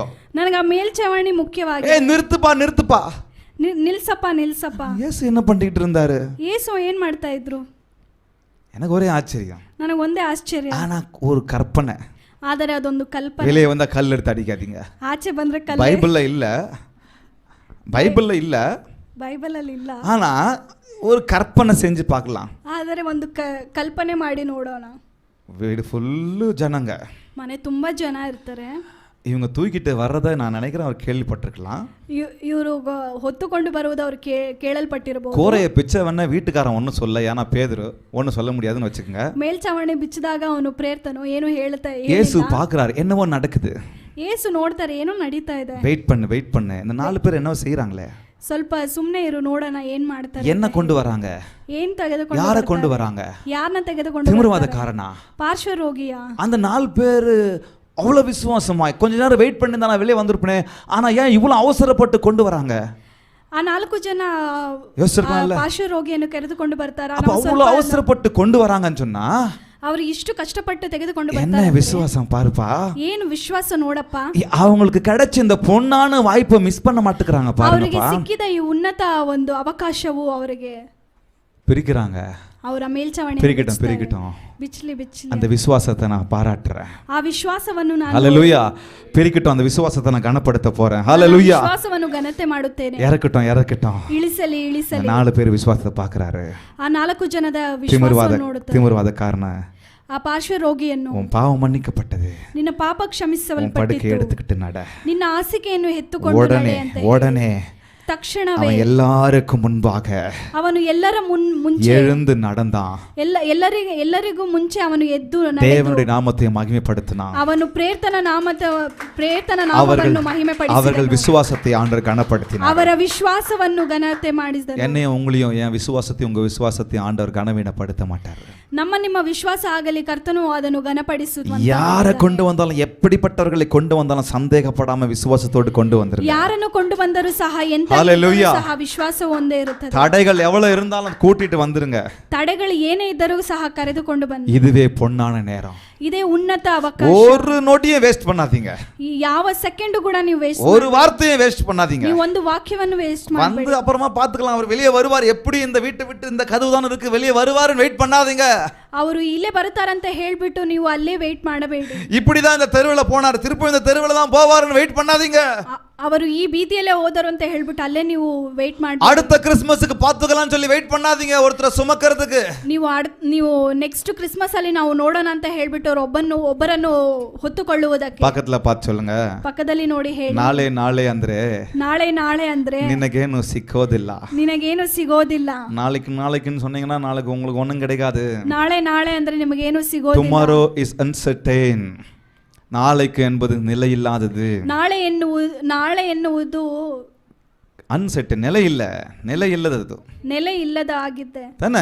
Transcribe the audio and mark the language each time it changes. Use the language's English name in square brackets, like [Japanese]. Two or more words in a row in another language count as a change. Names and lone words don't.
[Kannada] ನನಗೆ ಆ ಮೇಲ್ಚಾವಣಿ ಮುಖ್ಯವಾಗಿದೆ. [Tamil] ஏய் நிறுத்துப்பா. [Kannada] ನಿಲ್ಸಪ್ಪ. [Tamil] ஏசு என்ன பண்ணிட்டு இருந்தாரு? [Kannada] ಯೇಸು ಏನ್ ಮಾಡ್ತಾ ಇದ್ರು? [Tamil] எனக்கு ஒரே ஆச்சரியம். [Kannada] ನನಗೆ ಒಂದೇ ಆಶ್ಚರ್ಯ. [Tamil] ஆனா ஒரு கற்பனை. [Kannada] ಆದರೆ ಅದೊಂದು ಕಲ್ಪನೆ. [Tamil] வெளியே வந்தா கல் எடுத்து அடிக்காதீங்க. [Kannada] ಆಚೆ ಬಂದ್ರೆ ಕಲ್ಲು. [Tamil] பைபிள்ல இல்ல. [Kannada] ಬೈಬಲಲ್ಲಿ ಇಲ್ಲ. [Tamil] ஆனா ஒரு கற்பனை செஞ்சு பார்க்கலாம். [Kannada] ಆದರೆ ಒಂದು ಕಲ್ಪನೆ ಮಾಡಿ ನೋಡೋಣ. [Tamil] வீடு ஃபுல்லு ஜனங்க. [Kannada] ಮನೆ ತುಂಬಾ ಜನ ಇರ್ತಾರೆ. [Tamil] இவங்க தூக்கிட்டு வர்றதை நான் நினைக்கிறேன் அவர் கேள்விப்பட்டிருக்கலாம். [Kannada] இவரு ಹೊತ್ತುಕೊಂಡು ಬರುವುದು ಅವರು ಕೇಳಲ್ಪಟ್ಟಿರಬಹುದು. [Tamil] கூரையை பிச்சவன வீட்டுக்காரன் ஒன்றும் சொல்ல, ஏன்னா பேதுரு ஒன்றும் சொல்ல முடியாதுன்னு வச்சுக்கோங்க. [Kannada] ಮೇಲ್ಚಾವಣಿ ಬಿಚ್ಚಿದಾಗ ಅವನು ಪ್ರೇರ್ತನು ಏನು ಹೇಳ್ತಾ [Tamil] இயேசு பார்க்குறாரு, என்னவோ நடக்குது. [Kannada] ಯೇಸು ನೋಡ್ತಾರೆ, ಏನೋ ನಡೀತಾ ಇದೆ. [Tamil] வெயிட் பண்ணு. இந்த 4 பேர் என்னவோ செய்யறாங்களே, [Kannada] ಸ್ವಲ್ಪ ಸುಮ್ಮನೆ ಇರು, ನೋಡೋಣ ಏನ್ ಮಾಡ್ತಾರೆ. [Tamil] என்ன கொண்டு வராங்க? [Kannada] ಏನ್ ತೆಗೆದುಕೊಂಡು [Tamil] யாரை கொண்டு வராங்க? [Kannada] ಯಾರನ್ನ ತೆಗೆದುಕೊಂಡು? [Tamil] திமிர்வாதக்காரனா, [Kannada] ಪಾರ್ಶ್ವ ರೋಗಿಯಾ? [Tamil] அந்த 4 பேர் அவ்வளோ விசுவாசமாய் கொஞ்ச நேரம் வெயிட் பண்ணி தான் நான் வெளியே வந்திருப்பேன். ஆனால் ஏன் இவ்வளோ அவசரப்பட்டு கொண்டு வராங்க? [Kannada] ಆ 4 ಜನ ಪಾರ್ಶ್ವ ರೋಗಿಯನ್ನು ಕರೆದುಕೊಂಡು ಬರ್ತಾರೆ. [Tamil] அவ்வளோ அவசரப்பட்டு கொண்டு வராங்கன்னு சொன்னா [Kannada] ಅವರು ಇಷ್ಟು ಕಷ್ಟಪಟ್ಟು ತೆಗೆದುಕೊಂಡು ಬರ್ತಾರೆ. [Tamil] என்ன விசுவாசம் பாருப்பா, [Kannada] ಏನು ವಿಶ್ವಾಸ ನೋಡಪ್ಪ. [Tamil] அவங்களுக்கு கிடைச்ச இந்த பொன்னான வாய்ப்பை மிஸ் பண்ண மாட்டேங்கறாங்க பாருங்க. [Kannada] ಅವರಿಗೆ ಸಿಕ್ಕಿದ ಈ ಉನ್ನತ ಒಂದು ಅವಕಾಶವು ಅವರಿಗೆ [Tamil] பிரிக்கிறாங்க. [Kannada] ಅವರ ಮೇಲ್ಛಾವಣಿ [Tamil] பிரிக்கட்டும். [Kannada] ಬಿಚ್ಚಲಿ [Tamil] அந்த விசுவாசத்தை நான் பாராட்டுறேன். [Kannada] ಆ ವಿಶ್ವಾಸವನ್ನು ನಾನು [Tamil] ஹalleluya. பிரிக்கட்டும். அந்த விசுவாசத்தை நான் கனப்படுத்த போறேன். ஹalleluya. [Kannada] ವಿಶ್ವಾಸವನ್ನು ಘನತೆ ಮಾಡುತ್ತೇನೆ. [Tamil] இறக்கட்டும். [Kannada] ಇಳಿಸಲಿ [Tamil] 4 பேர் விசுவாசத்தை பார்க்கறாரு. [Kannada] ಆ 4 ಜನದ ವಿಶ್ವಾಸವನ್ನು ನೋಡುತ್ತಾರೆ. [Tamil] திமிர்வாத காரண [Kannada] ಆ ಪಾರ್ಶ್ವ ರೋಗಿಯನ್ನು [Tamil] உன் பாவம் மன்னிக்கப்பட்டது, [Kannada] ನಿನ್ನ ಪಾಪ [Tamil] உன் [Kannada] ಕ್ಷಮಿಸಲ್ಪಟ್ಟಿತು, [Tamil] படுக்கை எடுத்துக்கிட்டு நட. [Kannada] ನಿನ್ನ ಹಾಸಿಗೆಯನ್ನು ಎತ್ತುಕೊಂಡು ನಡೆ ಅಂತ [Tamil] உடனே [Kannada] ತಕ್ಷಣವೇ [Tamil] அவன் எல்லாருக்கும் முன்பாக [Kannada] ಅವನು ಎಲ್ಲರ ಮುಂಚೆ [Tamil] எழுந்து நடந்தான். [Kannada] ಎಲ್ಲರಿಗೂ ಮುಂಚೆ ಅವನು ಎದ್ದು [Tamil] தேவனுடைய நாமத்தை மகிமைப்படுத்தினான். [Kannada] ಅವನು ಪ್ರೇರ್ತನ ನಾಮವನ್ನು ಮಹಿಮೆಪಡಿಸಿದನು. [Tamil] அவர்கள் விசுவாசத்தை ஆண்டவர் கனப்படுத்தினார். [Kannada] ಅವರ ವಿಶ್ವಾಸವನ್ನು ಘನತೆ ಮಾಡಿದನು. [Tamil] என்னையும் உங்களையும் என் விசுவாசத்தையும் உங்க விசுவாசத்தையும் ஆண்டவர் கனவீனப்படுத்த மாட்டார். [Kannada] ನಿಮ್ಮ ವಿಶ್ವಾಸ ಆಗಲಿ ಕರ್ತನು ಅದನ್ನು ಘನಪಡಿಸುವ. [Tamil] யாரை கொண்டு வந்தாலும் எப்படிப்பட்டவர்களை கொண்டு வந்தாலும் சந்தேகப்படாம விசுவாசத்தோடு கொண்டு வந்துருங்க. [Kannada] ಯಾರನ್ನು ಕೊಂಡು ಬಂದರೂ ಸಹ ಎಂತ ಸಹ ವಿಶ್ವಾಸ ಒಂದೇ ಇರುತ್ತದೆ. [Tamil] தடைகள் எவ்வளவு இருந்தாலும் கூட்டிட்டு வந்துருங்க. [Kannada] ತಡೆಗಳು ಏನೇ ಇದ್ದರೂ ಸಹ ಕರೆದುಕೊಂಡು ಬನ್ನಿ. [Tamil] இதுவே பொன்னான நேரம். [Kannada] ಇದೇ ಉನ್ನತ ಅವಕಾಶ. [Tamil] ஒரு நொடியை வேஸ்ட் பண்ணாதீங்க. [Kannada] ಯಾವ ಸೆಕೆಂಡ್ ಕೂಡ ನೀವು ವೇಸ್ಟ್ [Tamil] ஒரு வார்த்தையை வேஸ்ட் பண்ணாதீங்க. [Kannada] ನೀವು ಒಂದು ವಾಕ್ಯವನ್ನು ವೇಸ್ಟ್ ಮಾಡಬೇಡಿ. [Tamil] வந்து அப்புறமா பாத்துக்கலாம், அவர் வெளியே வருவார், எப்படி இந்த வீட்டை விட்டு இந்த கதவு தான் இருக்கு வெளியே வருவாருன்னு வெயிட் பண்ணாதீங்க. [Kannada] ಅವರು ಇಲ್ಲೇ ಬರ್ತಾರಂತ ಹೇಳ್ಬಿಟ್ಟು ನೀವು ಅಲ್ಲೇ ವೇಟ್ ಮಾಡಬೇಡಿ. [Tamil] இப்படிதான் இந்த தெருவுல போனார், திருப்பி இந்த தெருவுல தான் போவாருன்னு வெயிட் பண்ணாதீங்க. [Kannada] ಅವರು ಈ ಬೀದಿಯಲ್ಲೇ ಹೋದರು ಅಂತ ಹೇಳ್ಬಿಟ್ಟು ಅಲ್ಲೇ ನೀವು ವೇಟ್ ಮಾಡಿ [Tamil] அடுத்த கிறிஸ்மஸ்க்கு பாத்துக்கலாம் சொல்லி வெயிட் பண்ணாதீங்க. ஒருத்தரை சுமக்கிறதுக்கு [Kannada] ನೀವು [English] next Christmas [Kannada] ಅಲ್ಲಿ ನಾವು ನೋಡೋಣ ಅಂತ ಹೇಳ್ಬಿಟ್ಟು ಒಬ್ಬರನ್ನು ಹೊತ್ತುಕೊಳ್ಳುವುದಕ್ಕೆ [Tamil] பக்கத்துல பார்த்து சொல்லுங்க, [Kannada] ಪಕ್ಕದಲ್ಲಿ ನೋಡಿ ಹೇಳಿ, ನಾಳೆ ಅಂದ್ರೆ ನಿನಗೇನು ಸಿಗೋದಿಲ್ಲ. [Tamil] ನಾளைக்குன்னு சொன்னீங்கன்னா நாளைக்கு உங்களுக்கு ஒண்ணும் கிடைக்காது. [Kannada] ನಾಳೆ ಅಂದ್ರೆ ನಿಮಗೇನು ಸಿಗೋದಿಲ್ಲ. [English] tomorrow is uncertain. [Tamil] நாளைக்கு என்பது நிலையில்லாதது. [Kannada] நாளை ಎನ್ನುವುದು ಅನ್ಸೆಟ್, நிலை ಇಲ್ಲದ ಆಗಿದೆ ತಾನೆ.